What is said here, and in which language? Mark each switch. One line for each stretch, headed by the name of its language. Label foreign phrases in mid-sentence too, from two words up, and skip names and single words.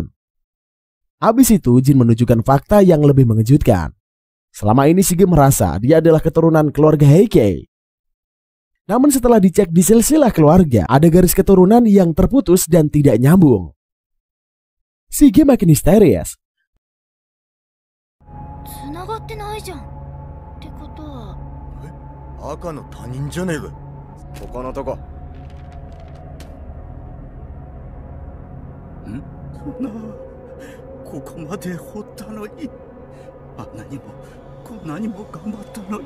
Indonesian: Habis itu Jin menunjukkan fakta yang lebih mengejutkan. Selama ini Shige merasa dia adalah keturunan keluarga Heike. Namun setelah dicek di silsilah keluarga, ada garis keturunan yang terputus dan tidak nyambung. Shige makin histeris.
Japanese: 繋がってないじゃん。ってことは。赤の他人じゃねえか。ここのとこ。ここまで掘ったのに、あんなにもこんなにも頑張ったのに。